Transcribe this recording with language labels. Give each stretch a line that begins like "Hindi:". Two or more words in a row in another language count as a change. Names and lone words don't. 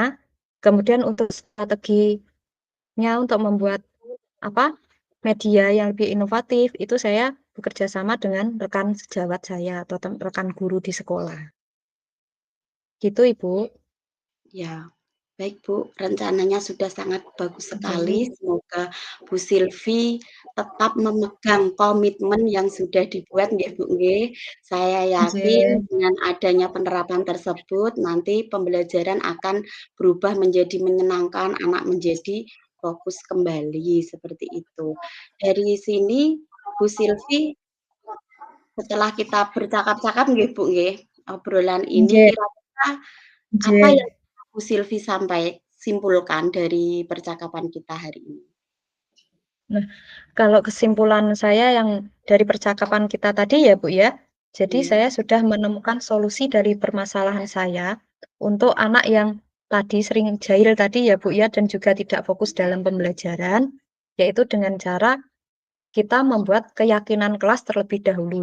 Indonesian: Kemudian untuk strateginya untuk membuat apa, media yang lebih inovatif, itu saya bekerja sama dengan rekan sejawat saya atau rekan guru di sekolah. Gitu, Ibu. Ya, baik Bu, rencananya sudah sangat bagus sekali. Oke. Semoga Bu Silvi tetap memegang komitmen yang sudah dibuat nggih, Bu, nggih. Saya yakin Nggih. dengan adanya penerapan tersebut, nanti pembelajaran akan berubah menjadi menyenangkan, anak menjadi fokus kembali, seperti itu. Dari sini, Bu Silvi, setelah kita bercakap-cakap nggih, Bu, nggih, obrolan ini Nggih, kira-kira apa nggih. yang Bu Silvi simpulkan dari percakapan kita hari ini? Nah, kalau kesimpulan saya yang dari percakapan kita tadi ya, Bu, ya, jadi Iya, saya sudah menemukan solusi dari permasalahan saya untuk anak yang tadi sering jahil tadi ya, Bu, ya, dan juga tidak fokus dalam pembelajaran, yaitu dengan cara kita membuat keyakinan kelas terlebih dahulu.